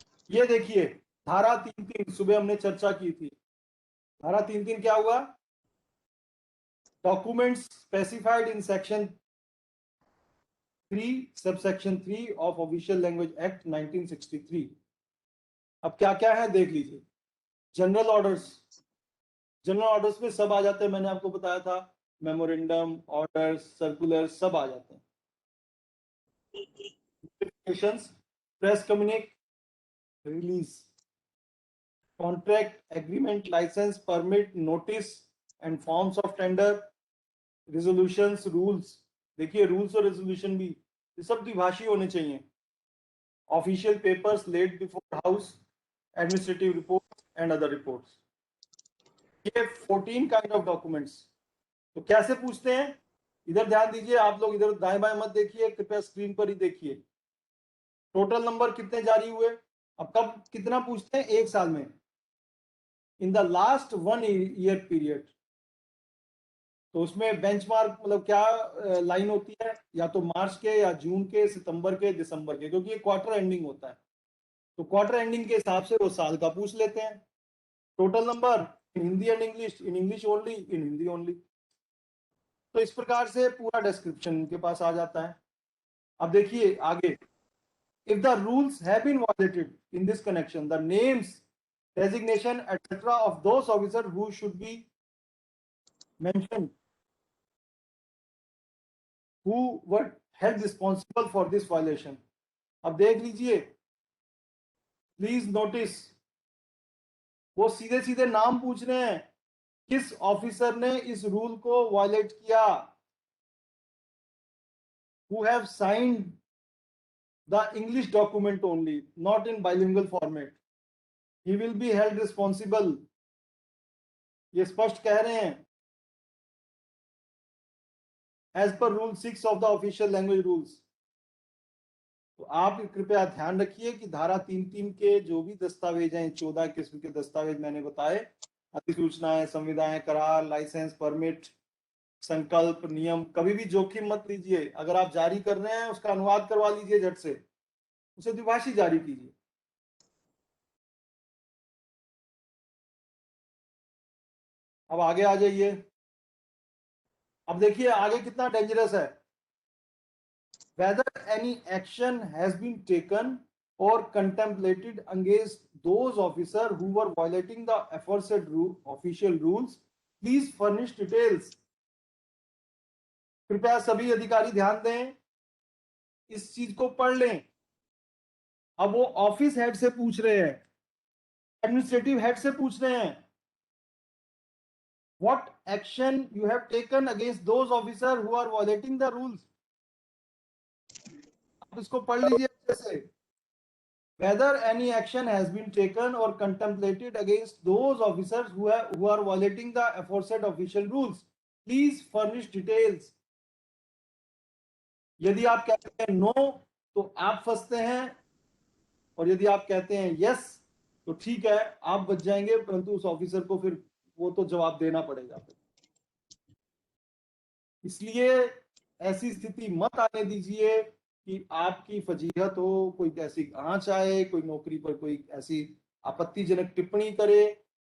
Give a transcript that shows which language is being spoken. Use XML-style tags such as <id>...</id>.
<hi>ये देखिए धारा 3.3 सुबह हमने चर्चा की थी। धारा 3.3 क्या हुआ,</hi> <en>Documents specified in section 3 subsection 3 of official language act 1963।</en> <hi>अब क्या क्या है देख लीजिए। जनरल ऑर्डर्स, जनरल ऑर्डर्स में सब आ जाते हैं, मैंने आपको बताया था, मेमोरेंडम, ऑर्डर्स, सर्कुलर सब आ जाते हैं।</hi> <en>notifications, press communique, release, contract, agreement, license, permit, notice and forms of tender, resolutions, rules.</en> <hi>देखिए रूल्स और रेजोल्यूशन भी ये सब द्विभाषी होने चाहिए.</hi> <en>Official papers laid before house, administrative reports and other reports.</en> <hi>ये 14</hi> <en>Kind of documents.</en> <hi>तो कैसे पूछते हैं, इधर ध्यान दीजिए आप लोग, इधर दाएं बाएं मत देखिए, कृपया स्क्रीन पर ही देखिए. टोटल नंबर कितने जारी हुए. अब कब कितना पूछते हैं, एक साल में,</hi> <en>In the last 1 year period.</en> <hi>तो उसमें बेंचमार्क मतलब क्या लाइन होती है, या तो मार्च के या जून के, सितंबर के, दिसंबर के, क्योंकि ये क्वार्टर एंडिंग होता है. तो क्वार्टर एंडिंग के हिसाब से वो साल का पूछ लेते हैं.</hi> <en>Total number in Hindi and English, in English only, in Hindi only.</en> <hi>तो इस प्रकार से पूरा डिस्क्रिप्शन इनके पास आ जाता है. अब देखिए आगे,</hi> <en>if the rules have been violated in this connection, the names, designation, etc. of those officers who should be mentioned, who were held responsible for this violation.</en> <hi>अब देख लीजिए, प्लीज नोटिस, वो सीधे सीधे नाम पूछ रहे हैं, किस ऑफिसर ने इस रूल को वायलेट किया.</hi> <en>who have signed the English document only, not in bilingual format. He will be held responsible.</en> <hi>ये स्पष्ट कह रहे हैं,</hi> <en>as per rule 6 of the official language rules.</en> <hi>तो आप कृपया ध्यान रखिए कि धारा 3(3) के जो भी दस्तावेज हैं, 14 किस्म के दस्तावेज मैंने बताए, अधिसूचनाएं, संविदाएं, करार, लाइसेंस, परमिट, संकल्प, नियम, कभी भी जोखिम मत लीजिए. अगर आप जारी कर रहे हैं उसका अनुवाद करवा लीजिए झट से, उसे द्विभाषी जारी कीजिए. अब आगे आ जाइए. अब देखिए आगे कितना डेंजरस है.</hi> <en>whether any action has been taken or contemplated against those officers who were violating the aforesaid official rules, please furnish details.</en> <hi>कृपया सभी अधिकारी ध्यान दें, इस चीज को पढ़ लें. अब वो ऑफिस हेड से पूछ रहे हैं,</hi> <en>Administrative head से पूछ रहे हैं, what action you have taken against those officers who are violating the rules.</en> <hi>आप इसको पढ़ लीजिए अच्छे से.</hi> <en>whether any action has been taken or contemplated against those officers who are violating the aforesaid official rules, please furnish details.</en> <hi>यदि आप कहते हैं नो तो आप फंसते हैं, और यदि आप कहते हैं यस तो ठीक है, आप बच जाएंगे, परंतु उस ऑफिसर को फिर वो तो जवाब देना पड़ेगा. इसलिए ऐसी स्थिति मत आने दीजिए कि आपकी फजीहत हो, कोई ऐसी आंच आए, कोई नौकरी पर कोई ऐसी आपत्तिजनक टिप्पणी करे.</hi>